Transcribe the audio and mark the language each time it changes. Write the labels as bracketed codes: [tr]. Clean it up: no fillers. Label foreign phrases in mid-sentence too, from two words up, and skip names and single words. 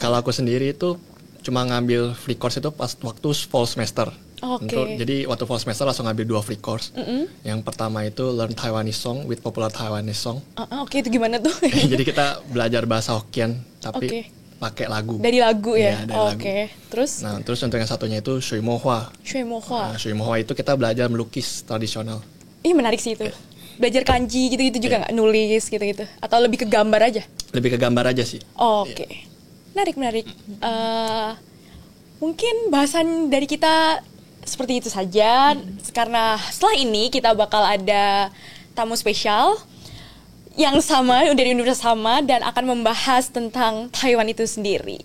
[id] Kalau aku sendiri itu cuma ngambil [en] free course [id] itu pas waktu [en] fall semester. [id] Oke. Jadi waktu [en] fall semester [id] langsung ngambil 2 [en] free course. [id] Yang pertama itu Learn Taiwanese Song with Popular Taiwanese Song. Oke, itu gimana tuh? Jadi kita belajar bahasa Hokkien tapi Oke. pakai lagu. Dari lagu ya? Iya, dari lagu. Oke. Terus? Nah, terus untuk yang satunya itu Shui Mo Hua. Shui Mo Hua. Nah, Shui Mo Hua itu kita belajar melukis tradisional. Ih, menarik sih itu. belajar kanji gitu-gitu juga nggak, nulis gitu-gitu, atau lebih ke gambar aja? Lebih ke gambar aja sih. Oke. Menarik. Mungkin bahasan dari kita seperti itu saja, karena setelah ini kita bakal ada tamu spesial yang sama dari universitas sama dan akan membahas tentang Taiwan itu sendiri.